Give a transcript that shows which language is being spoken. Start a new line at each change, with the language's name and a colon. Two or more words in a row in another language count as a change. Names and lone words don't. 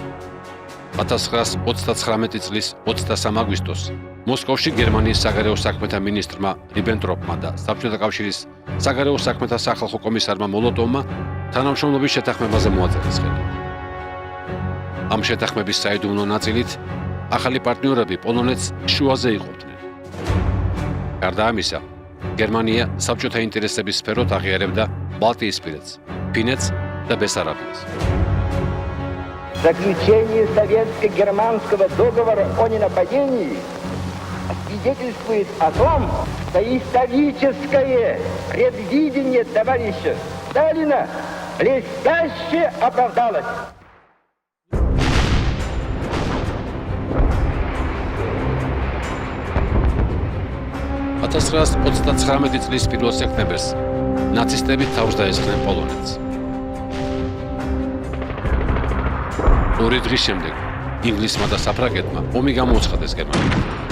Georgian: 1939 წლის 23 აგვისტოს მოსკოვში გერმანიის საგარეო საქმეთა მინისტრმა რიბენტროპმა და საბჭოთა კავშირის საგარეო საქმეთა სახალხო კომისარმა მოლოტოვმა თანამშრომლობის შეთანხმებაზე მოაწერეს ხელი. ამ შეთანხმების საიდუმლო ნაწილით ახალი პარტნიორები პოლონეთს შუაზე იყოფდნენ. გარდა ამისა, გერმანია საბჭოთა ინტერესების სფეროთ აღიარებდა ბალტიისპირეთს, ფინეთს და ბესარაბიას.
Russian: Заключение советско-германского договора о ненападении свидетельствует о том, что историческое предвидение товарища Сталина блестяще оправдалось.
Georgian: წლის 1 სექტემბერს ნაცისტები თავს დაესხნენ პოლონეთს. ორი დღის შემდეგ ინგლისმა და საფრანგეთმა ომი გამოუცხადეს გერმანიამ.